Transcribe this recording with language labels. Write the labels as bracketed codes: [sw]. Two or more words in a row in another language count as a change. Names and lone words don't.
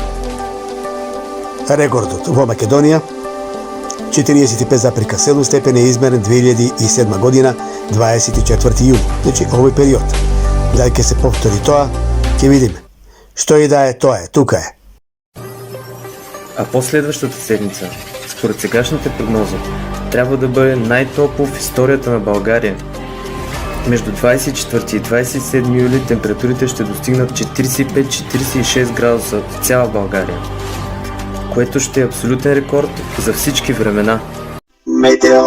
[mk] Рекордот во Македонија 45,7 степени е измерен 2007 година, 24 јули. Значи, овој период. Дали ќе се повтори тоа, ќе видиме. Што и да е, тоа е, тука е. [bg] А последващата седмица, според сегашната прогноза, трябва да бъде най-топло в историята на България. Между 24 и 27 юли температурите ще достигнат 45-46 градуса в цяла България, което ще е абсолютен рекорд за всички времена.